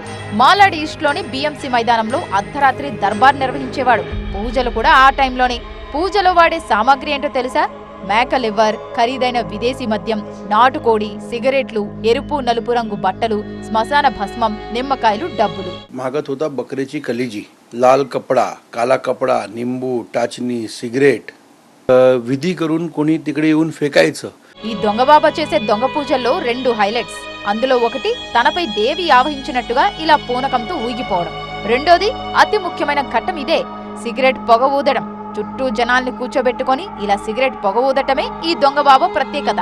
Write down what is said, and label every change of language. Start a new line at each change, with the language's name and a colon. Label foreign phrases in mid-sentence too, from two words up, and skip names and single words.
Telugu: మాలాడ్ ఈస్ట్ లోని బిఎంసి మైదానంలో అర్ధరాత్రి దర్బార్ నిర్వహించేవాడు. పూజలు కూడా ఆ టైంలోనే. పూజలో వాడే సామాగ్రి ఏంటో తెలుసా? మేక లివర్, ఖరీదైన విదేశీ మద్యం, నాటుకోడి, సిగరెట్లు, ఎరుపు నలుపు రంగు బట్టలు, శ్మశాన భస్మం, నిమ్మకాయలు, డబ్బులు.
Marathi: मागत होता बकरीची कलिजी, लाल कपडा, काला कपडा, निंबू, टाचणी, सिगरेट विधी करून कोणी तिकडे येऊन फेकायचं.
Telugu: ఈ దొంగ బాబా చేసే దొంగ పూజల్లో 2 హైలైట్స్. అందులో ఒకటి తనపై దేవి ఆవహించినట్టుగా ఇలా పూనకంతో ఊగిపోవడం. రెండోది అతి ముఖ్యమైన ఘట్టం ఇదే, సిగరెట్ పొగ ఊదడం. చుట్టూ జనాల్ని కూర్చోబెట్టుకొని ఇలా సిగరెట్ పొగ ఊదటమే ఈ దొంగ బాబా ప్రత్యేకత.